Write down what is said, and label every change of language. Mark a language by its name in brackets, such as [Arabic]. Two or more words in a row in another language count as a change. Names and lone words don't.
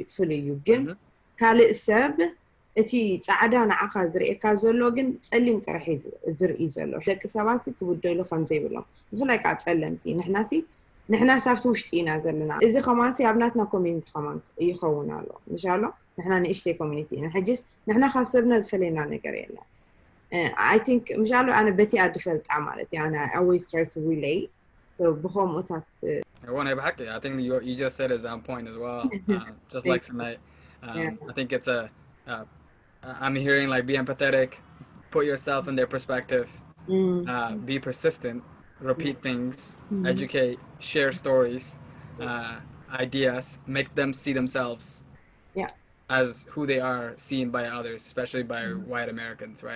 [Tigrinya] እዩ ግን ካልእ ሰብ እቲ ጻዕዳ ንዓኻ ዝርእካ ዘሎ ግን ጸሊም ጥራሕ ዝርኢ ዘሎ ደቂ ሰባት ክብደሉ ከም ዘይብሎም ብፍላይ ከዓ ጸለምቲ ንሕና ሳብቲ ውሽጢ ኢና ዘለና እዚ ከማንሲ ኣብ ናትና ኮሚኒቲ ከማን ይኸውን ኣሎ ምሻሎ ንሕና ንእሽተይ ኮሚኒቲ ኢና ሕጂስ ንሕና ካብ ሰብና ዝፈለየና ነገር የለን [English] I think [Tigrinya] ምሻሎ ኣነ በቲ ኣድፈልጣ ማለት እዩ ኣነ [English] I always try to relate [Tigrinya] ብኸምኡታት [English] I think you just said is on point as well. Just like tonight, I think it's I'm hearing like be empathetic, put yourself in their perspective, be persistent, repeat things, educate, share stories, ideas, make them see themselves as who they are seen by others, especially by white Americans, right?